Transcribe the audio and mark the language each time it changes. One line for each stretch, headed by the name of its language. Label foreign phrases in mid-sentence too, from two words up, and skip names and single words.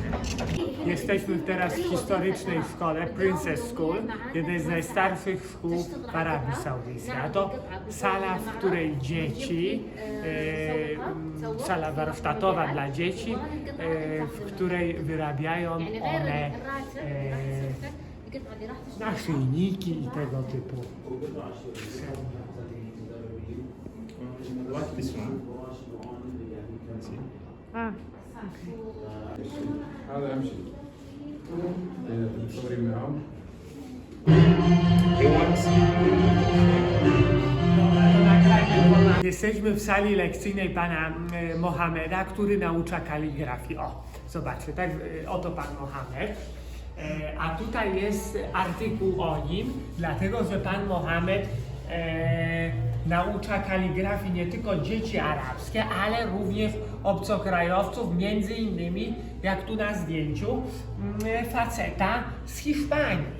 Polish: Jesteśmy teraz w historycznej szkole, Princess School, jednej z najstarszych szkół w Arabii Saudyjskiej. A to sala, w której dzieci, sala warsztatowa dla dzieci, w której wyrabiają one naszyjniki i tego typu.
English: Like this one.
Polish: A,
Arabic: هذا امشي تصورين معهم
Polish: Jesteśmy w sali lekcyjnej pana Mohameda, który naucza kaligrafii. O, zobaczcie, tak, oto pan Mohamed. A tutaj jest artykuł o nim, dlatego że pan Mohamed naucza kaligrafii nie tylko dzieci arabskie, ale również obcokrajowców, między innymi, jak tu na zdjęciu, faceta z Hiszpanii.